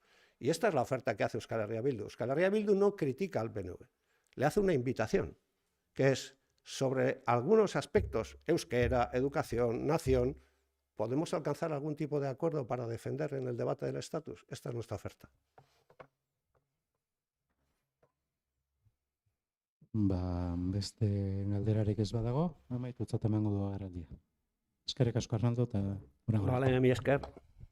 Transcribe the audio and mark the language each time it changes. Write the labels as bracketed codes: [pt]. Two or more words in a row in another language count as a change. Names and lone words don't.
[es] Y esta es la oferta que hace Euskal Herria Bildu. Euskal Herria Bildu no critica al PNV, le hace una invitación, que es sobre algunos aspectos, euskera, educación, nación, ¿podemos alcanzar algún tipo de acuerdo para defender en el debate del estatus? Esta es nuestra oferta. [eu] Beste galderarik ez badago, amaitutzat emango du agerraldia. Eskerrik asko, Arnaldo, eta Vale, mi esker.